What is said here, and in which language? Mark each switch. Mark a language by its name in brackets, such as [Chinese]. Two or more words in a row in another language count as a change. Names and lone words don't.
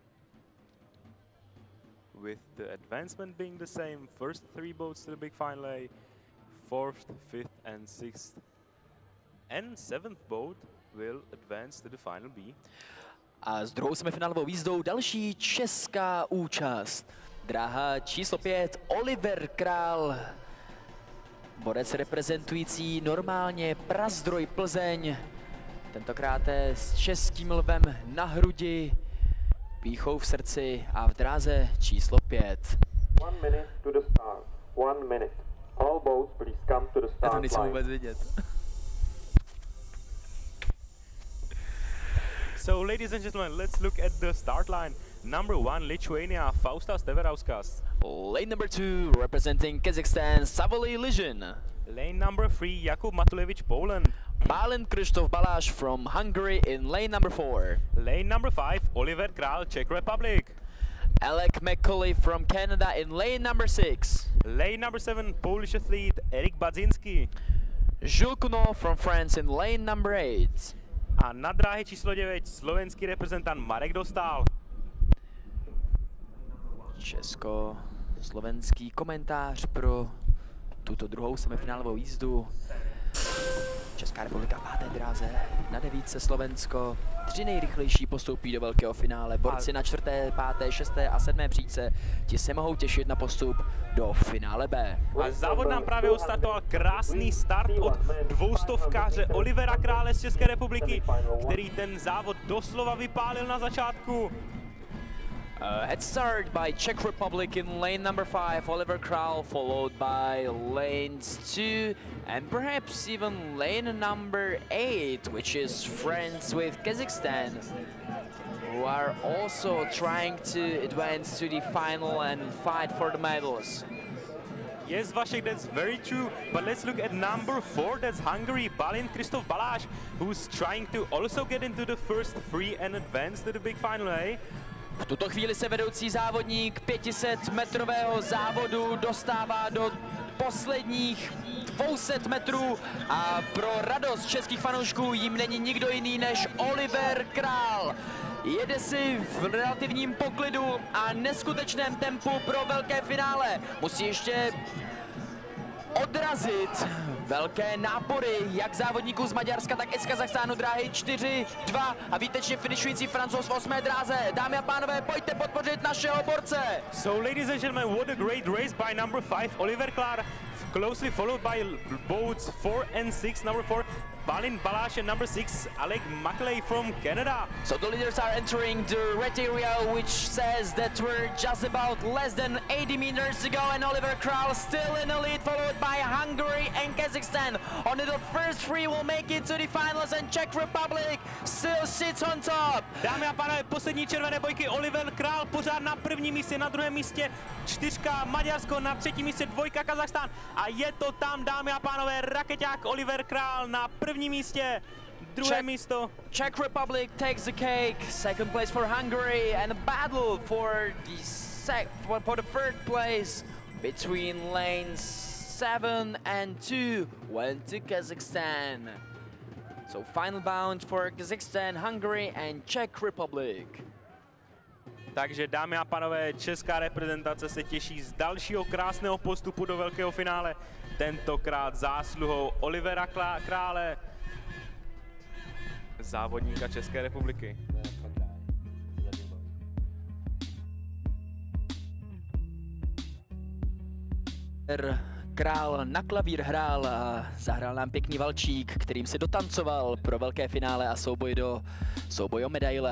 [English] With the advancement being the same, first 3 boats to the big final A, 4th, 5th and 6th and 7th boat will advance to the final B. [Czech] A s druhou semifinálovou jízdou další česká účast. Dráha číslo 5, Oliver Král. Borec reprezentující normálně Prazdroj Plzeň. Tentokrát s českým lvem na hrudi, pýchou v srdci a v dráze číslo 5. [English] 1 minute to the start. 1 minute. All boats please come to the start line. [Czech] To nejsem vůbec vidět. [English] So, ladies and gentlemen, let's look at the start line. Number 1, Lithuania, Faustas Teverauskas. Lane number 2, representing Kazakhstan, Savoly Lizhin. Lane number 3, Jakub Matulevich, Poland. Balen Krzysztof Balash from Hungary in lane number 4. Lane number 5, Oliver Král, Czech Republic. Alec McCauley from Canada in lane number 6. Lane number 7, Polish athlete Erik Badzinski. Jules Cournot from France in lane number 8. [Slovak] A na dráhe číslo 9, slovenský reprezentant Marek Dostál. [Czech] Česko-slovenský komentář pro tuto druhou semifinálovou jízdu. Česká republika v páté dráze, na 9 Slovensko. 3 nejrychlejší postoupí do velkého finále. Borci na 4., 5., 6. a 7. příčce, ti se mohou těšit na postup do finále B. A závod nám právě odstartoval krásný start od dvoustovkáře Olivera Krále z České republiky, který ten závod doslova vypálil na začátku. [English] Head start by Czech Republic in lane number 5, Oliver Král, followed by lanes 2 and perhaps even lane number 8, which is friends with Kazakhstan, who are also trying to advance to the final and fight for the medals. Yes, Vašek, that's very true. But let's look at number 4, that's Hungary, Balin Kristof Balázs, who's trying to also get into the first 3 and advance to the big final A. [Czech] V tuto chvíli se vedoucí závodník 500-metrového závodu dostává do posledních 200 metrů a pro radost českých fanoušků jim není nikdo jiný než Oliver Král. Jede si v relativním poklidu a neskutečném tempu pro velké finále. Musí ještě odrazit velké nápory jak závodníků z Maďarska, tak i z Kazachstánu. Dráhy 4-2 a výtečně finišující Francouz v 8. dráze. Dámy a pánové, pojďte podpořit našeho borce. [English] So, ladies and gentlemen, what a great race by number 5, Oliver Král, closely followed by boats 4 and 6. Number 4, Balin Balázs, and number 6, Alec Maclay from Canada. So the leaders are entering the red area, which says that we're just about less than 80 meters to go, and Oliver Král still in the lead, followed by Hungary and Kazakhstan. Only the first 3 will make it to the finals, and Czech Republic still sits on top. [Czech] Dámy a pánové, poslední červené bojky, Oliver Král pořád na prvním místě, na druhém místě 4 Maďarsko, na třetím místě 2 Kazachstán a je to tam, dámy a pánové, rakeťák Oliver Král na prvním místě, druhé místo. [English] Czech Republic takes the cake, second place for Hungary, and a battle for the third place between lanes 7 and 2 went to Kazakhstan. So final bound for Kazakhstan, Hungary and Czech Republic. [Czech] Takže dámy a pánové, česká reprezentace se těší z dalšího krásného postupu do velkého finále. Tentokrát zásluhou Olivera Krále, závodníka České republiky. Král na klavír hrál a zahrál nám pěkný valčík, kterým si dotancoval pro velké finále a souboj o medaile.